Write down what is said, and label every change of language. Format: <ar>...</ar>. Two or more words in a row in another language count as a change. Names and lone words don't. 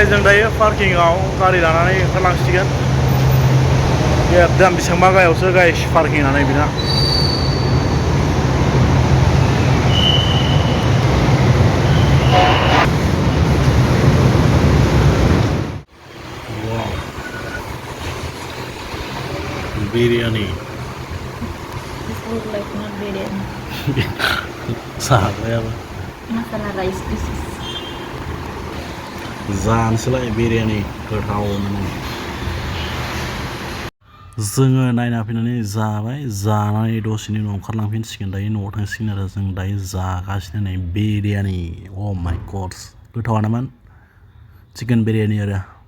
<brx>जों दायो पार्किंआव गारि लानानै ओंखारलांसिगोन एकदम बेसेबांबा गायावसो गाइस पार्किं लानाय बिना बिरियानी</brx> <en>Food like not biryani.</en> <brx>जाग्रायाबो</brx> <en>Masala rice dishes.</en> <brx>जानोसैलाय बिरियानी गोथावनो जोङो नायना फैनानै जाबाय जानानै दसेनि उनाव ओंखारलांफिनसिगोन दायो न'आव थांसिगोन आरो जों दायो जागासिनो नै बिरियानी</brx> <en>oh my god</en> <brx>गोथावानोमोन चिकेन बिरियानी आरो</brx>